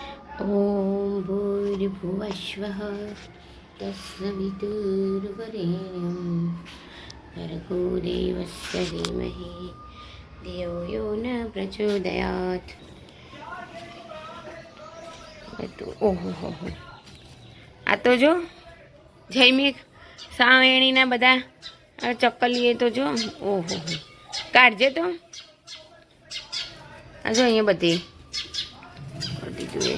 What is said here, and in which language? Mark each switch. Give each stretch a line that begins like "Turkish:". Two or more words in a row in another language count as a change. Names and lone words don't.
Sanskrit: ॐ भूर्भुवस्वः तत्सवितुर्वरेण्यं भर्गो देवस्य धीमहि धियो यो न प्रचोदयात्।
Gujarati: ઓહો હો હો, આ તો જો જયમેઘ સાવેણીના બધા ચક્કલીએ તો જો, ઓહો કાઢજે તો. આ જો અહીંયા બધી કરી દીધું એ.